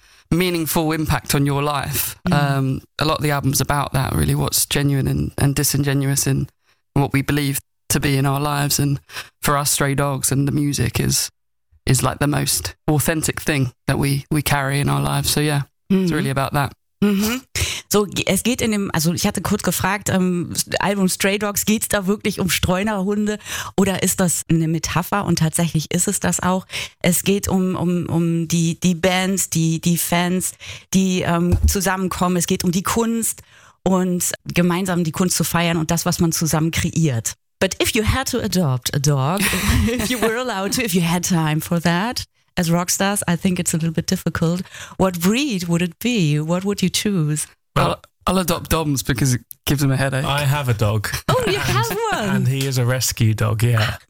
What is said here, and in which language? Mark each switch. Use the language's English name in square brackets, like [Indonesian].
[English] meaningful impact on your life. A lot of the album's about that, really, what's genuine and disingenuous in what we believe to be in our lives. And for us, Stray Dogs and the music is like the most authentic thing that we carry in our lives. So yeah, it's really about that. [German] So, es geht in dem, also ich hatte kurz gefragt, Album Stray Dogs, geht es da wirklich um Streunerhunde oder ist das eine Metapher? Und tatsächlich ist es das auch. Es geht um die Bands, die Fans, die zusammenkommen. Es geht um die Kunst und gemeinsam die Kunst zu feiern und das, was man zusammen kreiert. [English] But if you had to adopt a dog, if you were allowed to, if you had time for that, as rock stars, I think it's a little bit difficult. What breed would it be? What would you choose? Well, I'll adopt Dom's because it gives him a headache. I have a dog. Oh, you have one. And he is a rescue dog, yeah.